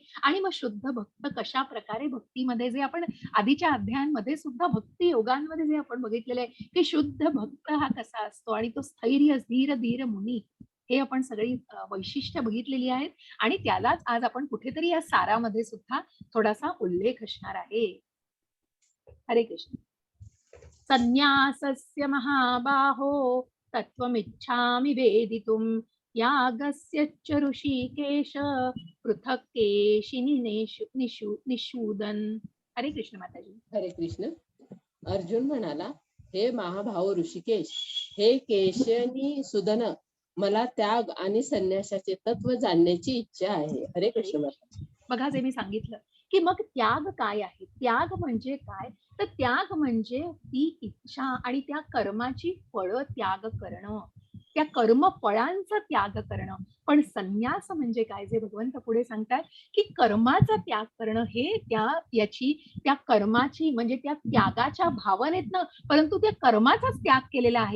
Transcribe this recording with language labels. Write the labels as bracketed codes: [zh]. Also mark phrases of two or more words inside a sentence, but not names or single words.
[mr] आणि मग शुद्ध भक्त कशा प्रकारे भक्तीमध्ये, जे आपण आधीच्या अध्यायांमध्ये सुद्धा भक्ती योगांमध्ये जे आपण बघितलेलं आहे की शुद्ध भक्त हा कसा असतो आणि तो स्थैर्य धीर धीर मुनी, हे आपण सगळी वैशिष्ट्य बघितलेली आहेत आणि त्यालाच आज आपण कुठेतरी या सारामध्ये सुद्धा थोडासा उल्लेख असणार आहे. हरे कृष्ण. [sa] संन्यासस्य महाबाहो तत्त्वमिच्छामि वेदितुं यागस्य च ऋषिकेश पृथक् केशिनि निषूदन. [mr] हरे कृष्ण माताजी. हरे कृष्ण. अर्जुन म्हणाला, हे महाभाव ऋषिकेश, हे केशनी सुदन, मला त्याग आणि संन्यासाचे तत्व जाणण्याची इच्छा आहे. हरे कृष्ण माता. बघा, जे मी सांगितलं की मग त्याग काय आहे, त्याग म्हणजे काय, तर त्याग म्हणजे ती इच्छा आणि त्या कर्माची फळं त्याग करणं, त्या कर्म फळांचा त्याग करणं. पण संन्यास म्हणजे काय, जे भगवंत पुढे सांगतात की कर्माचा त्याग करणं, हे त्या कर्माची म्हणजे त्या त्यागाच्या भावनेतनं, परंतु त्या कर्माचाच त्याग केलेला आहे.